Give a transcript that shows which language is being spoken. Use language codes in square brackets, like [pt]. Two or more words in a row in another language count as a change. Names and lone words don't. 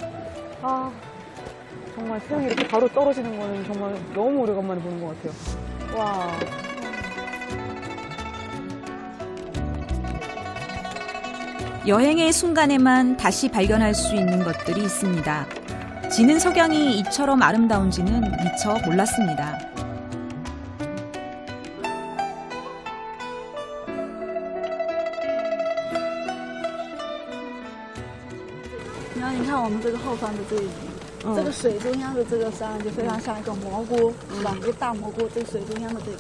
[ko] 정말 태양이 이렇게 바로 떨어지는 거는 정말 너무 오래간만에 보는 것 같아요. 와. 여행의 순간에만 다시 발견할 수 있는 것들이 있습니다. 지는 석양이 이처럼 아름다운지는 미처 몰랐습니다. [zh] 你看我们这个后方的这一景，这个水中央的这个山就非常像一个蘑菇，是吧？一个大蘑菇，这个水中央的这个。